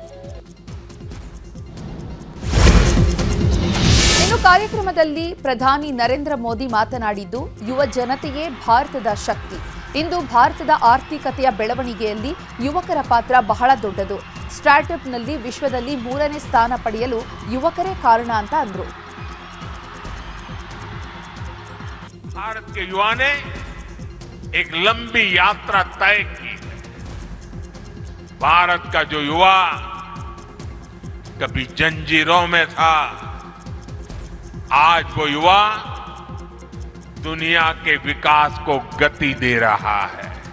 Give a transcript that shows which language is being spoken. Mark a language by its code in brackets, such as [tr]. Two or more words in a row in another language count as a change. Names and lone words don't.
[kn] ಇನ್ನು ಕಾರ್ಯಕ್ರಮದಲ್ಲಿ ಪ್ರಧಾನಿ ನರೇಂದ್ರ ಮೋದಿ ಮಾತನಾಡಿದ್ದು, ಯುವ ಜನತೆಯೇ ಭಾರತದ ಶಕ್ತಿ. ಇಂದು ಭಾರತದ ಆರ್ಥಿಕತೆಯ ಬೆಳವಣಿಗೆಯಲ್ಲಿ ಯುವಕರ ಪಾತ್ರ ಬಹಳ ದೊಡ್ಡದು. ಸ್ಟಾರ್ಟ್ಅಪ್ನಲ್ಲಿ ವಿಶ್ವದಲ್ಲಿ 3ನೇ ಸ್ಥಾನ ಪಡೆಯಲು ಯುವಕರೇ ಕಾರಣ ಅಂತ ಅಂದ್ರು. [hi] भारत के युवा ने एक लंबी यात्रा तय की. भारत का जो युवा कभी जंजीरों में था, आज वो युवा दुनिया के विकास को गति दे रहा है.